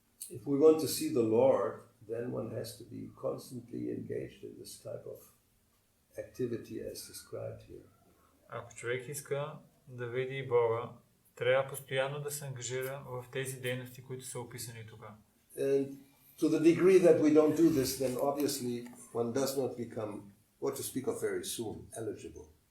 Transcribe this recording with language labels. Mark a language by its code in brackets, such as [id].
[en] If we want to see the Lord, then one has to be constantly engaged in this type of activity as described here. [bg] Ако човек иска да види Бога, трябва постоянно да се ангажира в тези дейности, които са описани тук. [en] And to the degree that we don't do this, then obviously one does not become, what to speak of very soon, eligible.